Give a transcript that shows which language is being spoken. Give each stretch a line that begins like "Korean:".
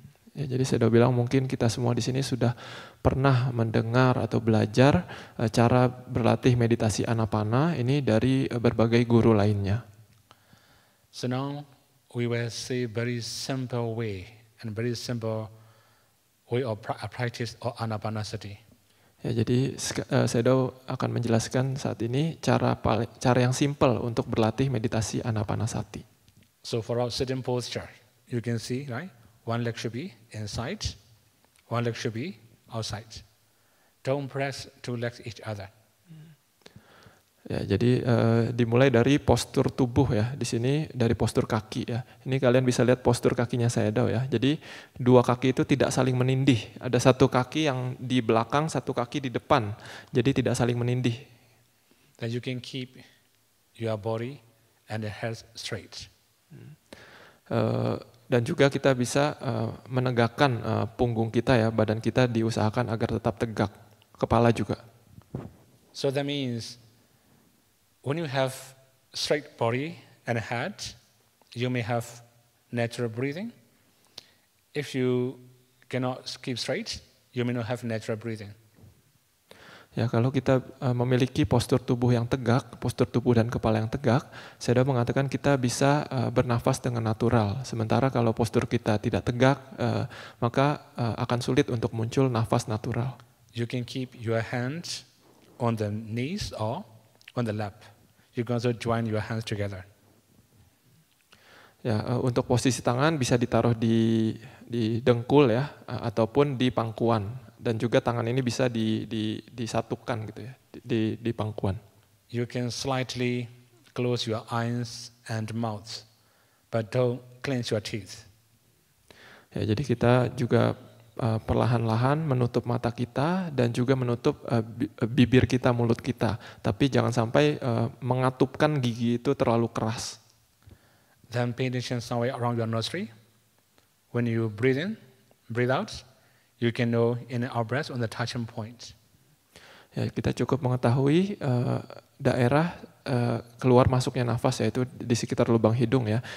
Indonesian: Ya, jadi saya sudah bilang mungkin kita semua di sini sudah pernah mendengar atau belajar cara berlatih meditasi Anapana ini dari berbagai guru lainnya.
English: So now we will say very simple way of practice of Anapanasati.
Indonesian: Ya, jadi saya akan menjelaskan saat ini cara yang simpel untuk berlatih meditasi Anapanasati.
English: So for our sitting posture, you can see, right? One leg should be inside, one leg should be outside. Don't press 2 legs each other.
Indonesian: Ya, jadi dimulai dari postur tubuh ya. Di sini dari postur kaki ya. Ini kalian bisa lihat postur kakinya Sayadaw ya. Jadi 2 kaki itu tidak saling menindih. Ada 1 kaki yang di belakang, 1 kaki di depan. Jadi tidak saling menindih.
English: Then you can keep your body and the head straight.
Indonesian: Dan juga kita bisa menegakkan punggung kita ya, badan kita diusahakan agar tetap tegak, kepala juga.
English: So that means when you have straight body and head, you may have natural breathing. If you cannot keep straight, you may not have natural breathing.
Indonesian: Ya, kalau kita memiliki postur tubuh yang tegak, postur tubuh dan kepala yang tegak, saya sudah mengatakan kita bisa bernafas dengan natural. Sementara kalau postur kita tidak tegak, maka akan sulit untuk muncul nafas natural.
English: You can keep your hands on the knees or on the lap. You can also join your hands together.
Indonesian: Ya, untuk posisi tangan bisa ditaruh di dengkul ya, ataupun di pangkuan. Dan juga tangan ini bisa disatukan gitu ya, di pangkuan.
English: You can slightly close your eyes and mouth, but don't clench your teeth.
Indonesian: Ya, jadi kita juga perlahan-lahan menutup mata kita dan juga menutup bibir kita, mulut kita. Tapi jangan sampai mengatupkan gigi itu terlalu keras.
English: Then pay attention somewhere around your nostril. When you breathe in, breathe out, you can know in and out breath on the touching point.
Indonesian: Ya, kita cukup mengetahui daerah keluar masuknya nafas, yaitu di sekitar lubang hidung ya.